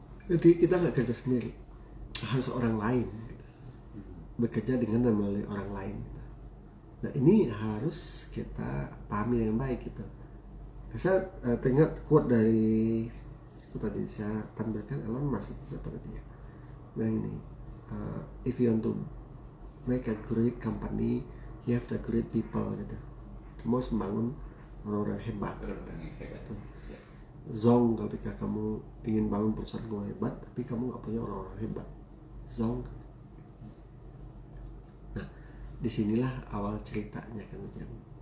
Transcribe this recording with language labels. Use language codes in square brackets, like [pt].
[id] Jadi kita nggak kerja sendiri, harus orang lain gitu. Bekerja dengan dan melalui orang lain gitu. Nah, ini harus kita pahami dengan baik gitu. Saya teringat quote dari tadi saya tampilkan Elon Musk, siapa tadi ya. Nah ini, [en] if you want to make a great company, you have the great people [id] gitu. Kamu harus membangun orang-orang hebat. Orang yang hebat. Ya. Zong, ketika kamu ingin bangun perusahaan kamu hebat, tapi kamu nggak punya orang-orang hebat. Zong. Nah, disinilah awal ceritanya Kang Ujang.